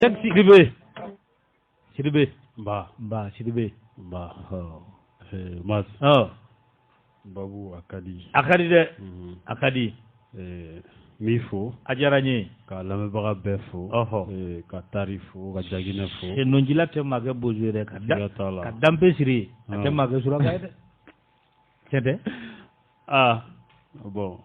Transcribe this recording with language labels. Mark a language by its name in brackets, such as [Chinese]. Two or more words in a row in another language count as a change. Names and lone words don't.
[Bambara] Cheikh Sidibé. Sidibé. Ba Sidibé. Ba. Oh. Mas. Oh. Babu akadi. Akadi de. Akadi. Mifo. Ajaranye. Ka lamɛbaga bɛɛ fo. Ka Tari fo, ka Jaginɛ fo. E nonjila tɛ maa kɛ bozo ye dɛ. Ka danpe siri. A tɛ maa kɛ suraka ye dɛ. Tiɲɛ tɛ? Bon.